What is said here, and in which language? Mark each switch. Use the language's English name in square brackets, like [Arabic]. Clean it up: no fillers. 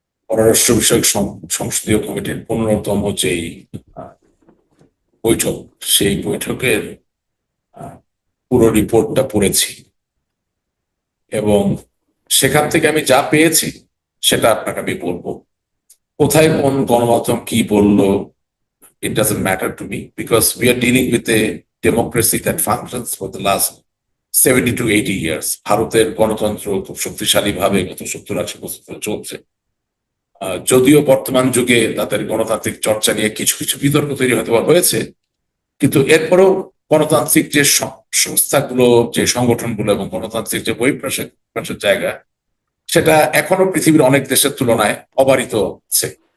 [Bangla] পররাষ্ট্র বিষয়ক সংসদীয় কমিটির 15তম যেই বৈঠক, সেই বৈঠকের পুরো রিপোর্টটা পড়েছি এবং সেখান থেকে আমি যা পেয়েছি সেটা আপনাকে আমি বলবো। কোথায় কোন গণমাধ্যম কি বললো, [English] it doesn't matter to me because we are dealing with a democracy that functions for the last 70 to 80 years. [Bangla] ভারতের গণতন্ত্র খুব শক্তিশালী ভাবে গত 70-80 বছর ধরে চলছে। যদিও বর্তমান যুগে তাদের গণতান্ত্রিক চর্চা নিয়ে কিছু কিছু বিতর্ক তৈরি হতে হয়েছে, কিন্তু এরপরও গণতান্ত্রিক যে সংস্থাগুলো, যে সংগঠনগুলো এবং গণতান্ত্রিক যে বহিঃপ্রকাশের জায়গা, সেটা এখনো পৃথিবীর অনেক দেশের তুলনায় অবারিত আছে।